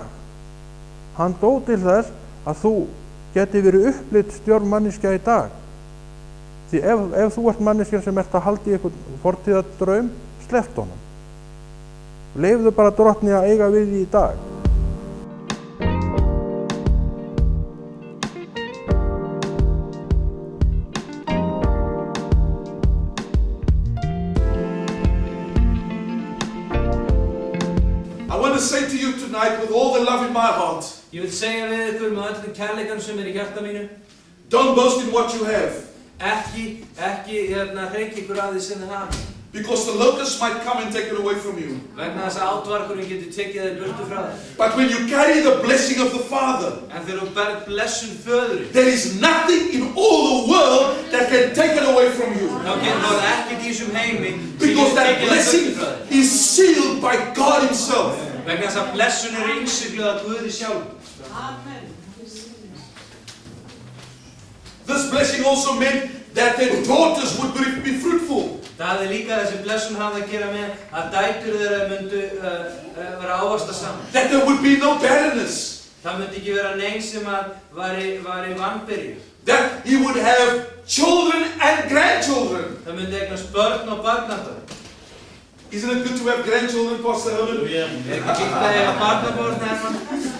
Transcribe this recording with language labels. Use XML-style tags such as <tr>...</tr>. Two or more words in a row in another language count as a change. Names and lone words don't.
<is>Hann dó til þess að þú geti verið upplitt stjórn manneskja í dag. Því ef þú ert manneskja sem ert að halda í einhvern fortíðardraum, sleppt honum. Leyfðu bara Drottni að eiga við því í dag.</is> <en>I want to say to you tonight with all the love in my heart.</en> <is>Ég vil segja við ykkur með öllum kærleikanum sem í hjarta mínu.</is> <en>Don't boast in what you have.</en> <is>Ekki hreykja ykkur að því sem þið hafa.</is> <en>Because the locusts might come and take it away from you.</en> <is>Vegna þess að átvarkurinn getur tekið þér burtu frá þér.</is> <en>But when you carry the blessing of the Father,</en> <is>En þegar þú berð blessun föðurinn,</is> <en>there is nothing in all the world that can take it away from you.</en> <is>þá getur ekkert í þessum heimi sem</is> <en>Because</en> <is>getur</is> <en>that</en> <is>tekið þér</is> <en>blessing</en> <is>burtu frá þér.</is> <en>is sealed by God Himself.</en> <is>Vegna þess að blessun innsigluð af Guði sjálfum.</is> <en>This blessing also meant that their daughters would be fruitful.</en> <is>Það líka þessi blessun hafði að gera með að dætur þeirra myndu vera ávaxta saman.</is> <en>That there would be no barrenness.</en> <is>Það myndi ekki vera neinn sem væri vanbyrjuð.</is> <en>That he would have children and grandchildren.</en> <is>Það myndi eignast börn og barnabörn.</is> <en>Isn't it good to have grandchildren, Pastor Herman?</en> <is>Ekki fínt að eiga barnabörn, Herman?</is>